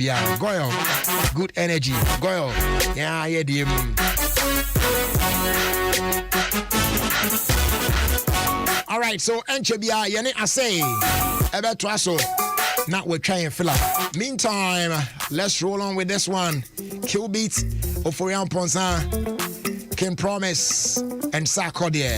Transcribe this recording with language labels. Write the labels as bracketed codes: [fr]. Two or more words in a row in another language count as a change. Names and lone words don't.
[en] Goyle, good energy. Goyle, yeah, DM. All right, so Enchebia, Yane Ase, Ebetraso. Now we're trying fill up. Meantime, let's roll on with this one. Kill Beats, Oforian Ponsan, Can Promise, and Sarkodie.